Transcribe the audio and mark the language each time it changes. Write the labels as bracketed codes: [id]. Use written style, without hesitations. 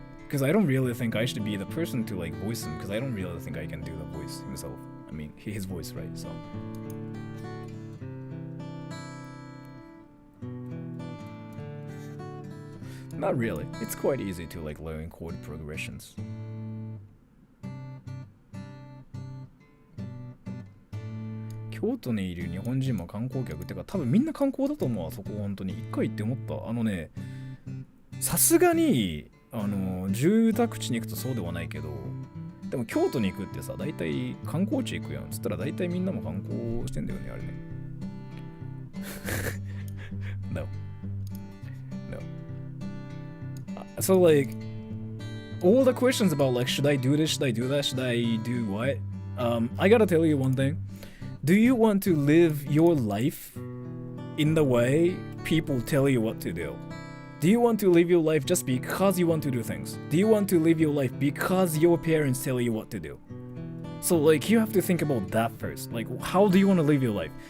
[en] Because I don't really think I should be the person to like voice him, because I don't really think I can do the voice himself. I mean, his voice, right, so... Not really. It's quite easy to like learn chord progressions. [ja] 京都にいる日本人も観光客ってか多分みんな観光だと思うわそこ本当に一回行って思ったさすがに住宅地に行くとそうではないけどでも京都に行くってさ大体観光地行くやんつったら大体みんなも観光してんだよねあれねNo [en] So like all the questions about like should I do this, should I do that, should I do what I gotta tell you one thing. Do you want to live your life in the way people tell you what to do? Do you want to live your life just because you want to do things? Do you want to live your life because your parents tell you what to do? So like you have to think about that first. Like how do you want to live your life?